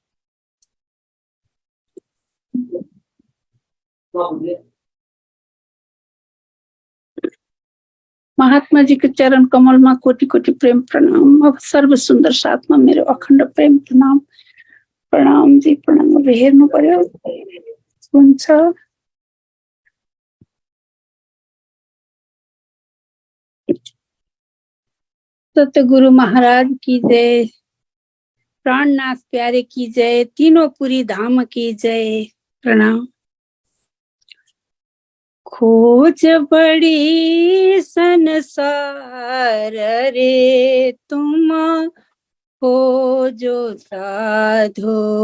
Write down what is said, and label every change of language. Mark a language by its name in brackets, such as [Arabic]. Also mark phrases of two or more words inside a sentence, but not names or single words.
[Hindi] महात्मा जी के चरण कमल में कोटि कोटि प्रेम प्रणाम। अब सर्व सुंदर सात्मा मेरे अखंड प्रेम प्रणाम। प्रणाम जी, प्रणाम। [Nepali] हेर्नु पर्यो हुन्छ। [Hindi] सतगुरु महाराज की जय। प्राणनाथ प्यारे की जय। तीनों पुरी धाम की जय। प्रणाम। खोज बड़ी संसार रे तुम खोजो साधो।